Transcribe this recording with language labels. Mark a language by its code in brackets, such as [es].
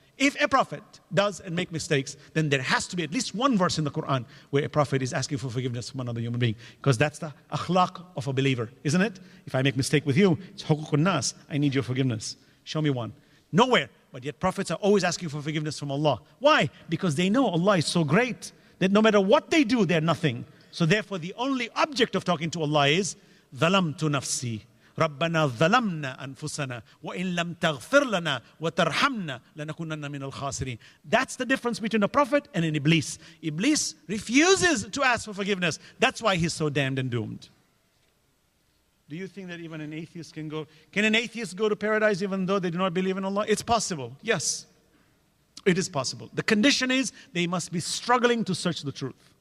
[en] If a prophet does and make mistakes, then there has to be at least one verse in the Quran where a prophet is asking for forgiveness from another human being. Because that's the akhlaq of a believer, isn't it? If I make mistake with you, it's hukukun nas, I need your forgiveness. Show me one. Nowhere. But yet prophets are always asking for forgiveness from Allah. Why? Because they know Allah is so great that no matter what they do, they're nothing. So therefore, the only object of talking to Allah is [ar] ظَلَمْتُ نَفْسِي رَبَّنَا ظَلَمْنَا أَنفُسَنَا وَإِن لَمْ تَغْفِرْ لَنَا وَتَرْحَمْنَا لَنَكُونَنَّ مِنَ الْخَاسِرِينَ. [en] That's the difference between a prophet and an Iblis. Iblis refuses to ask for forgiveness. That's why he's so damned and doomed. Do you think that even an atheist can go? Can an atheist go to paradise even though they do not believe in Allah? It's possible. Yes, it is possible. The condition is they must be struggling to search the truth.